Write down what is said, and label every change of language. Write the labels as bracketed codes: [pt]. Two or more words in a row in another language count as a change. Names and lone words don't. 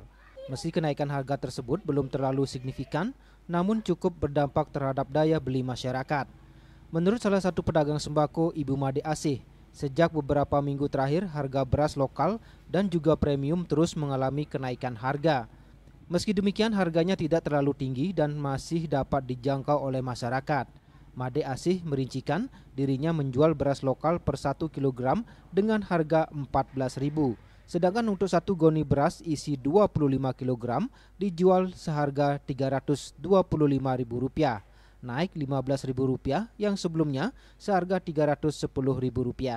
[id] Meski kenaikan harga tersebut belum terlalu signifikan, namun cukup berdampak terhadap daya beli masyarakat. Menurut salah satu pedagang sembako, Ibu Made Asih, sejak beberapa minggu terakhir harga beras lokal dan juga premium terus mengalami kenaikan harga. Meski demikian, harganya tidak terlalu tinggi dan masih dapat dijangkau oleh masyarakat. Made Asih merincikan dirinya menjual beras lokal per 1 kg dengan harga Rp14.000. Sedangkan untuk satu goni beras isi 25 kg dijual seharga Rp325.000, naik Rp15.000 yang sebelumnya seharga Rp310.000.